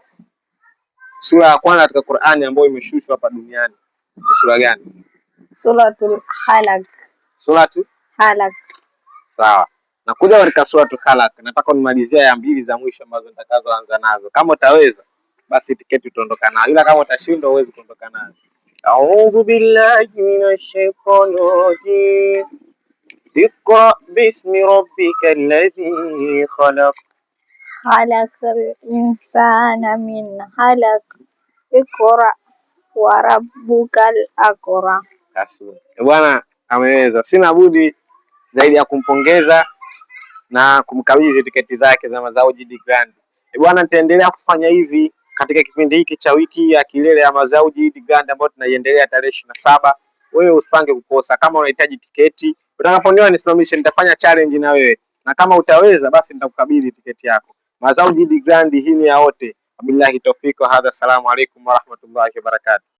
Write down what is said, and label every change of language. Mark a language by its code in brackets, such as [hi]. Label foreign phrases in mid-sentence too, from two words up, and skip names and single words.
[sw] Sura ya kwanza katika Qur'ani ambayo imeshushwa hapa duniani. Ni sura gani? Suratul Khalaq. Suratul Khalaq. Sawa. Nakuja katika suratul Khalaq. Nataka nimalizia ya mbili za mwisho ambazo nitakazoanza nazo. Kama utaweza basi tiketi utaondoka nayo. Ila kama utashindwa huwezi kuondoka nayo. [ar] أعوذ بالله من الشيطان الرجيم. اقرأ باسم ربك الذي خلق. خلق الإنسان من علق. اقرأ وربك الأكرم. [sw] Bwana ameweza. Sina budi zaidi ya kumpongeza na kumkabidhi tiketi zake za Mazauji Eid Grand. Bwana, nitaendelea kufanya hivi katika kipindi hiki cha wiki ya kilele ya Mazauji Eid Grand ambayo tunaiendelea tarehe 27. Wewe usipange kukosa. Kama unahitaji tiketi, utakaponiona nisimamishe, nitafanya challenge na wewe. Na kama utaweza basi nitakukabidhi tiketi yako. Mazauji Eid Grand hii ni ya wote. [ar] وبالله التوفيق وهذا, السلام عليكم ورحمة الله وبركاته.